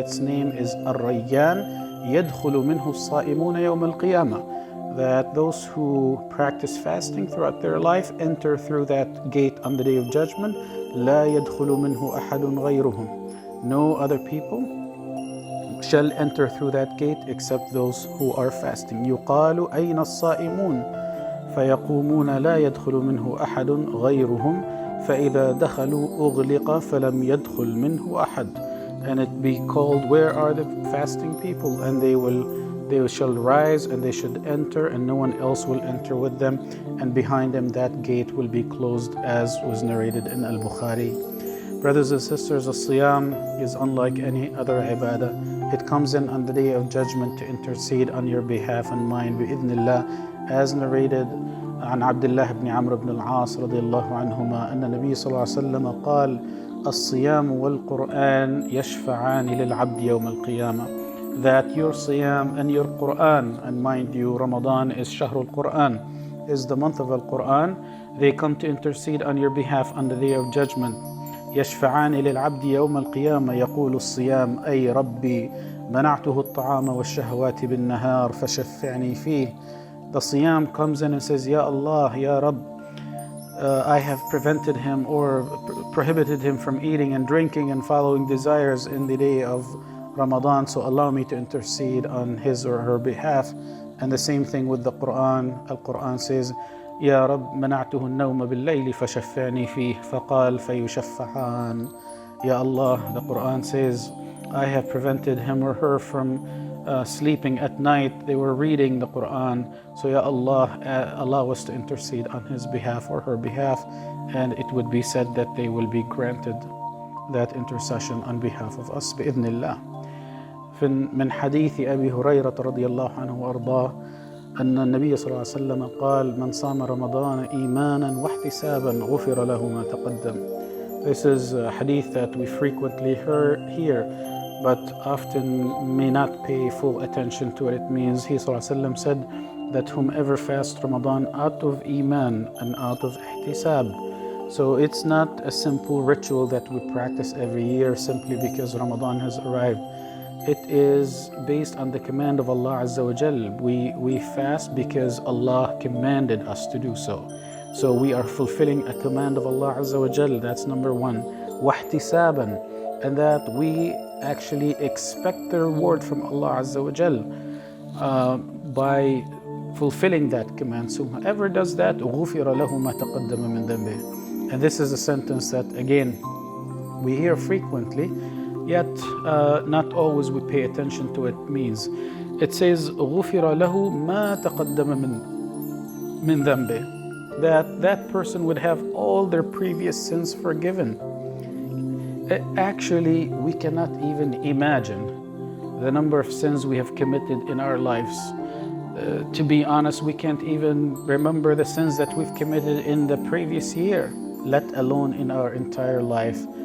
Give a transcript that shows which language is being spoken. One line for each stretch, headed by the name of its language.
English: Its name is الريان.
Arabic: يدخل منه الصائمون يوم القيامة,
English: that those who practice fasting throughout their life enter through that gate on the Day of Judgment.
Arabic: لا يدخل منه أحد غيرهم.
English: No other people shall enter through that gate except those who are fasting.
Arabic: يقال أين الصائمون فيقومون لا يدخل منه أحد غيرهم فإذا دخلوا أغلق فلم يدخل منه أحد.
English: And it be called, where are the fasting people? And they shall rise and they should enter, and no one else will enter with them, and behind them that gate will be closed, as was narrated in Al-Bukhari. Brothers and sisters, as-siyam is unlike any other ibadah. It comes in on the day of judgment to intercede on your behalf and mine, bi'idhnillah, as narrated
Arabic: عن عبد الله بن عمرو بن العاص رضي الله عنهما أن النبي صلى الله عليه وسلم قال الصيام والقرآن يشفعان للعبد يوم القيامة.
English: That your siyam and your Quran, and mind you, Ramadan is Shahrul Quran, is the month of Al-Quran, they come to intercede on your behalf on the day of judgment.
Arabic: يشفعان للعبد يوم القيامة يقول الصيام أي ربي منعته الطعام والشهوات بالنهار فشفعني فيه.
English: The siyam comes in and says, Ya Allah, Ya Rabb, I have prevented him or prohibited him from eating and drinking and following desires in the day of Ramadan, so allow me to intercede on his or her behalf. And the same thing with the Quran. Al-Quran says,
Arabic: يا رب منعته النوم بالليل فشفعني فيه فقال فيشفعان.
English: Ya Allah, the Quran says, I have prevented him or her from sleeping at night. They were reading the Quran. So Ya Allah, allow us to intercede on his behalf or her behalf, and it would be said that they will be granted that intercession on behalf of us بإذن الله.
Arabic: من حديث أبي هريرة رضي الله عنه وأرضاه أن النبي صلى الله عليه وسلم قال من صام رمضان إيمانا واحتسابا غفر له ما تقدم.
English: This is a hadith that we frequently hear, but often may not pay full attention to it. It means he صلى الله عليه وسلم said that whomever fasts Ramadan out of iman and out of ihtisab. So it's not a simple ritual that we practice every year simply because Ramadan has arrived. It is based on the command of Allah Azza wa Jal. We fast because Allah commanded us to do so. So we are fulfilling a command of Allah Azza wa Jal. That's number one. Wahtisaban, and that we actually expect the reward from Allah Azza wa Jal by fulfilling that command. So whoever does that,
Arabic: غُفِرَ لَهُ مَا تَقَدَّمَ مِنْ ذَنْبِهِ.
English: And this is a sentence that, again, we hear frequently, yet not always we pay attention to what it means. It says,
Arabic: غُفِرَ لَهُ مَا تَقَدَّمَ مِنْ ذَنْبِهِ.
English: That person would have all their previous sins forgiven. Actually, we cannot even imagine the number of sins we have committed in our lives. To be honest, we can't even remember the sins that we've committed in the previous year, let alone in our entire life.